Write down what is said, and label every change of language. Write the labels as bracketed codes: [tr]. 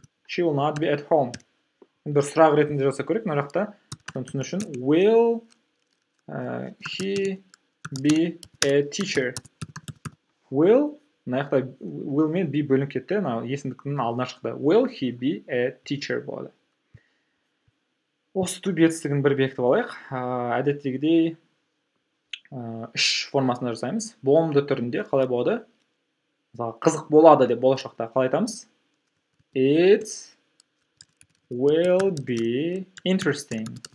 [kk] Бір сұрақ ретінде жасап көрейік, мына жақта түсіну үшін. [en] Will he be a teacher? [kk] Will, мына жақта will мен be бөлініп кетті, есімдіктің алдына шықты. [en] Will he be a teacher [kk] болады. Осы to be етістігін бір бекітіп алайық. Әдеттегідей үш формасында жасаймыз. Болымды түрінде қалай болады? Қызық болады деп болашақта қалай айтамыз? [en] It will be interesting.